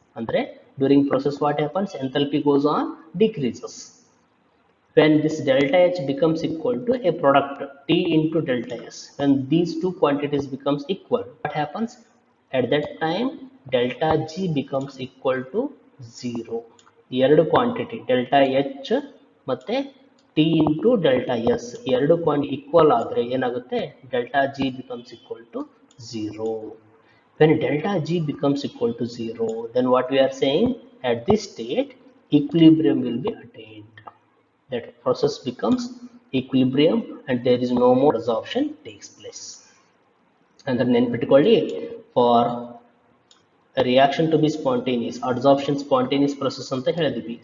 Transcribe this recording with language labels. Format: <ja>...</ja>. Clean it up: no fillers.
<en>Andre, during process what happens? Enthalpy goes on, decreases. When this delta H becomes equal to a product T into delta S, when these two quantities becomes equal, what happens? At that time, delta G becomes equal to 0.</en> <kn>ಎರಡು quantity delta H ಮತ್ತೆ T into delta S ಎರಡು quantity equal ಆದರೆ ಏನಾಗುತ್ತೆ?</kn> <en>Delta G becomes equal to 0. When delta G becomes equal to 0, then what we are saying? At this state, equilibrium will be attained. That process becomes equilibrium and there is no more adsorption takes place. And then</en> <kn>ನೆನ್ಪಿಟ್ಕೊಳ್ಳಿ,</kn> <en>for a reaction to be spontaneous, adsorption spontaneous process</en> <kn>ಅಂತ ಹೇಳಿದ್ವಿ.</kn>